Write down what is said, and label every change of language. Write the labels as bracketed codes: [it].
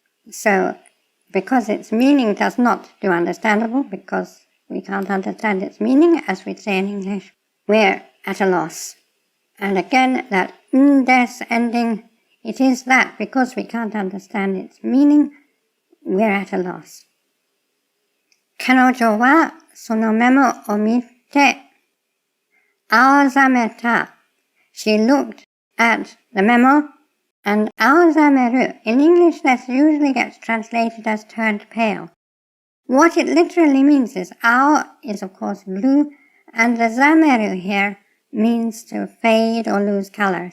[en] So, because its meaning does not do understandable, because we can't understand its meaning, as we say in English, we're at a loss. And again, that des ending, it is that because we can't understand its meaning, we're at a loss. [ja] Kanojo wa sono memo o mite aozameta. [en] She looked at the memo, and aozameru, in English this usually gets translated as turned pale. What it literally means is ao is of course blue, and the zameru here means to fade or lose color.